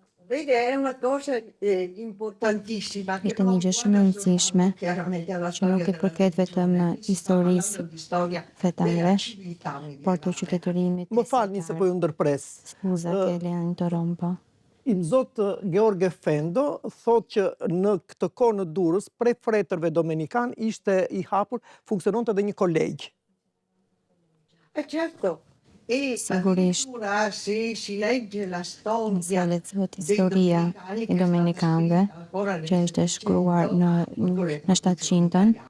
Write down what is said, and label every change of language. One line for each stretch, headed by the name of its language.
Italian: Vedi, è una cosa importantissima.
Albanian: Ishte një gjë shumë e rëndësishme, që nuk i përket vetëm historisë fetare, por të qytetërimit. Më falni se po ju ndërpres.
Italian: Skuza che le interrompo.
Albanian: I zot Gheorghe Fendo thot që në këtë kohë në Durrës, prej fretërve dominikan, ishte i hapur, funksiononte edhe një kolegj.
Italian: Certo. E
Albanian: Sigurisht,
Italian: se si legge la storia
Albanian: nëse lexohet historia e dominikanëve, që është shkruar në 700-ën,